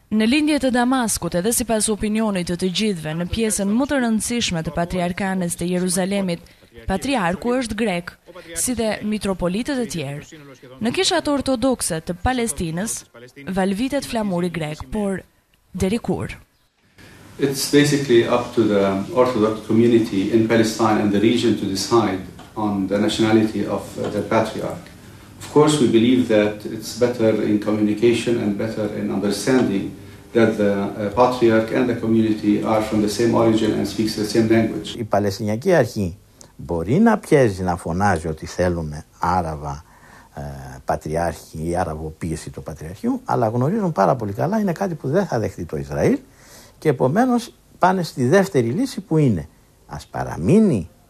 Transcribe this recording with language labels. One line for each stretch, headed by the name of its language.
Albanian: Në lindje të Damaskut, edhe sipas opinionit të gjithëve, në pjesën më të rëndësishme të patriarkanës të Jeruzalemit, patriarku është grek, si dhe mitropolitët e tjerë. Në kishat ortodokse të Palestinës, valvitet flamuri grek, por deri kur?
English: It's basically up to the Orthodox community in Palestine and the region to decide on the nationality of the patriarch. Of course, we believe that it's better in communication and better in understanding that the patriarch and the community are from the same origin and speaks the same language.
Greek: Η Παλαιστινιακή Αρχή μπορεί να πιέζει, να φωνάζει ότι θέλουμε Άραβα πατριάρχη ή αραβοποίηση του πατριαρχείου, αλλά γνωρίζουν πάρα πολύ καλά είναι κάτι που δεν θα δεχτεί το Ισραήλ και επομένως πάνε στη δεύτερη λύση που είναι ας παραμείνει